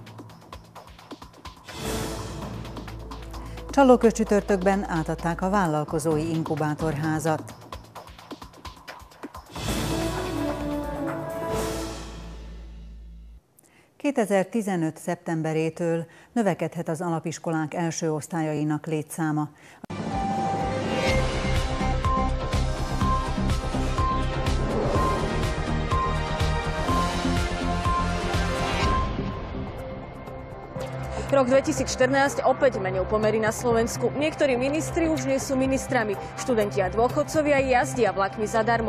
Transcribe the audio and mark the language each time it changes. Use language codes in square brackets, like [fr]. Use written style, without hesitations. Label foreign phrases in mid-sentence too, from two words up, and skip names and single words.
[hu] Csallóköz csütörtökben átadták a vállalkozói inkubátorházat. ...2015. szeptemberétől növekedhet az alapiskolák első osztályainak létszáma. [sk] Rok 2014 opäť menil pomery na Slovensku. Niektorí ministri už nie sú ministrami. Študenti a dôchodcovia jazdia vlakmi zadarmo.